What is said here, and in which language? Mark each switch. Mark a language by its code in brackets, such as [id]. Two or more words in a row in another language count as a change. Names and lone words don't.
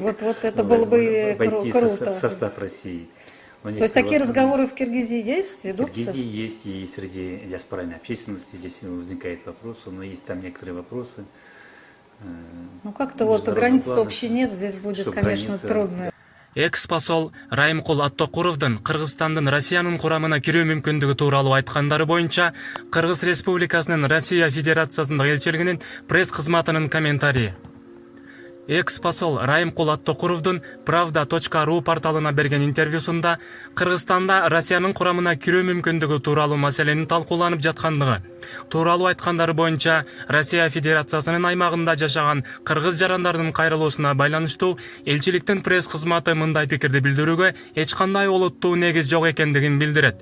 [ru] Вот это было бы войти круто. в состав России. То есть такие разговоры в Киргизии есть, В ведутся? Киргизии есть, и среди диаспоральной общественности здесь возникает вопрос, но есть там некоторые вопросы. Ну как-то вот границ-то плана, общей нет, здесь будет, что конечно, граница- трудно. [ky] Экс-посол Райымкул Аттокуровдун Кыргызстандын Россиянын курамына кирүү мүмкүндүгү тууралуу айткандары боюнча Кыргыз Республикасынын Россия Федерациясындагы элчилигинин пресс кызматынын комментарии. Экс-посол Райымкул Аттокуровдун Pravda.ru порталына берген интервьюсунда Кыргызстанда Россиянын курамына кирүү мүмкүндүгү тууралуу маселенин талкууланып жаткандыгы, тууралуу айткандары боюнча Россия Федерациясынын аймагында жашаган кыргыз жарандарынын кайрылуусуна байланыштуу элчиликтин пресс кызматы мындай пикирди билдирүүгө эч кандай олуттуу негиз жок экендигин билдирет.